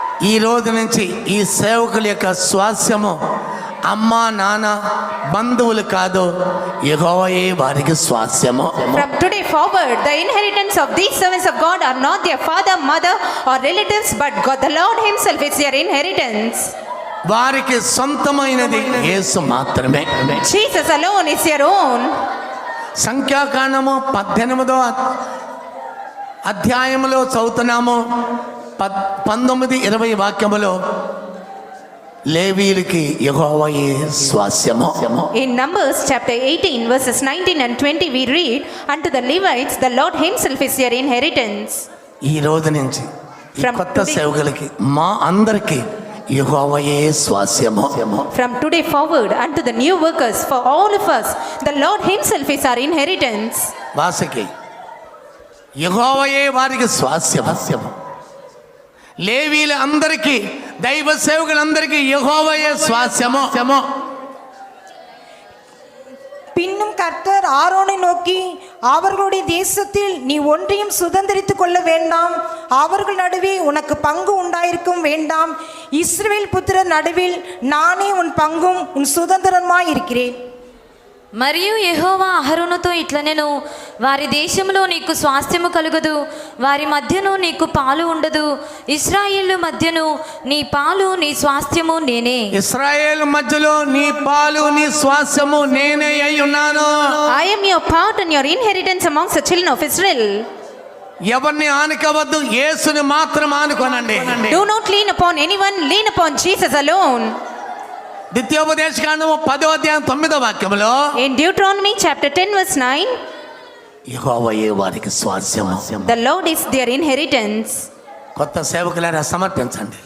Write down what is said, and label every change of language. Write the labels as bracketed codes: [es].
[te] ఈ రోజు నుంచి ఈ సేవకుల యొక్క స్వాస్యము అమ్మ నాన్న బంధువులు కాదు, యెహోవాయే వారికి స్వాస్యము. [en] from today forward, the inheritance of these servants of God are not their father, mother or relatives, but God, the Lord himself is their inheritance. [te] వారికి సొంతమైనది యేసు మాత్రమే. [en] Jesus alone is their own. [te] సంఖ్యాకాండము 18వ అధ్యాయములో చదువుతున్నాము. 19-20 వాక్యములో లేవీయులకి యెహోవాయే స్వాస్యము. [en] In Numbers chapter 18 verses 19 and 20 we read, unto the Levites the Lord himself is their inheritance. [te] ఈ రోజు నుంచి ఈ [en] From [te] కొత్త [en] today- [te] సేవకులకి మా అందరికి యెహోవాయే స్వాస్యము. [en] From today forward unto the new workers, for all of us the Lord himself is our inheritance. [te] వాసకి యెహోవాయే వారికి స్వాస్యము. లేవీల అందరికీ దైవ సేవకులందరికీ యెహోవాయే స్వాస్యము. [ta] பின்னும் கர்த்தர் ஆரோனை நோக்கி, அவர்களுடைய தேசத்தில் நீ ஒன்றையும் சுதந்திரித்துக் கொள்ள வேண்டாம், அவர்கள் நடுவே உனக்கு பங்கு உண்டாயிருக்கும் வேண்டாம், இஸ்ரவேல் புத்திரர் நடுவில் நானே உன் பங்கும் உன் சுதந்திரமாய் இருக்கிறேன். [te] మరియు యెహోవా అహరోనుతో ఇట్లనెను, వారి దేశంలో నీకు స్వాస్థ్యము కలుగదు, వారి మధ్యను నీకు పాలు ఉండదు. ఇశ్రాయేలు మధ్యను నీ పాలు నీ స్వాస్థ్యము నేనే. ఇశ్రాయేలు మధ్యలో నీ పాలు నీ స్వాస్థ్యము నేనే అయి ఉన్నాను. [en] I am your part and your inheritance amongst the children of Israel. [te] ఎవరిని ఆనుకోవద్దు, యేసుని మాత్రం ఆనుకోనండి. [en] Do not lean upon anyone, lean upon Jesus alone. [te] ద్వితీయోపదేశకాండము 10:9 [en] In Deuteronomy chapter 10 verse 9, [te] యెహోవాయే వారికి స్వాస్థ్యము. [en] the Lord is their inheritance. [te] కొత్త సేవకులారా సమర్పించండి.